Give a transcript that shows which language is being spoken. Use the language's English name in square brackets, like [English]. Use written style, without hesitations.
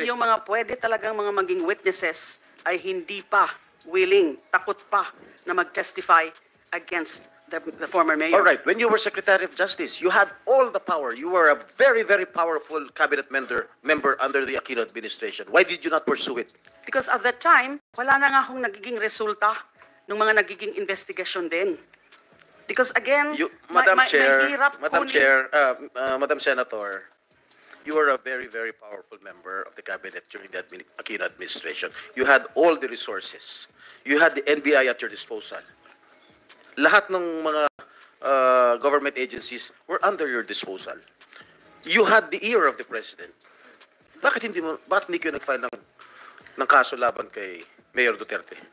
[Filipino] yung mga pwede talagang mga maging witnesses ay hindi pa willing, takot pa na mag-testify [English] against the former mayor. All right, when you were Secretary of Justice, you had all the power. You were a very, very powerful cabinet member under the Aquino administration. Why did you not pursue it? Because at that time, [Filipino] wala na nga akong nagiging resulta ng mga nagiging investigasyon din. [English] Because again, Madam [Filipino] mahirap [English] Madam [Filipino] kunin- [English] Chair, Madam Senator, you were a very, very powerful member of the cabinet during the Aquino administration. You had all the resources. You had the NBI at your disposal. [Filipino] Lahat ng mga [English] government agencies were under your disposal. You had the ear of the president. [Filipino] Bakit hindi kayo nag-file ng kaso laban kay Mayor Duterte?